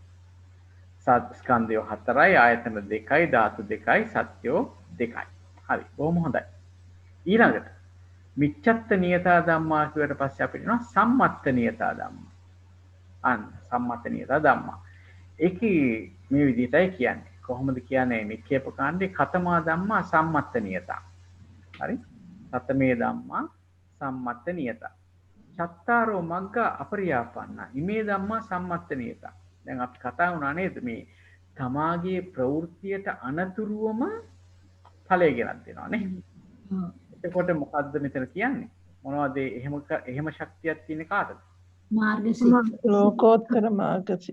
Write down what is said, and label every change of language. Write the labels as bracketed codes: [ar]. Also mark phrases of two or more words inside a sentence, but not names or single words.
[si] සත් ස්කන්ධය 4යි ආයතන 2යි ධාතු 2යි සත්‍යෝ 2යි. හරි. බොහොම හොඳයි. ඊළඟට [pi] මිච්ඡත්ත නියත ධම්මා [si] කියවට පස්සේ අපිට එනවා [pi] සම්මත්ත නියත ධම්මා. [si] අන්න [pi] සම්මත්ත නියත ධම්මා. [si] ඒකේ මේ විදිහටයි කියන්නේ. කොහොමද කියන්නේ? [pi] නික්කේප කාණ්ඩේ කතමා ධම්මා සම්මත්ත නියතා. හරි? සතමේ ධම්මා සම්මත්ත නියතා. චත්තාරෝ මග්ගා අපරියාපන්න. ඉමේ ධම්මා සම්මත්ත නියතා. [si] දැන් අපි කතා වුණා නේද මේ තමාගේ ප්‍රවෘත්තියට අනතුරුවම ඵලය ගෙනත් දෙනවා නේ. එතකොට මොකද්ද මෙතන කියන්නේ? මොනවද එහෙම ශක්තියක් තියෙන කාටද? මාර්ගසිත. ලෝකෝත්තර මාර්ගසිත.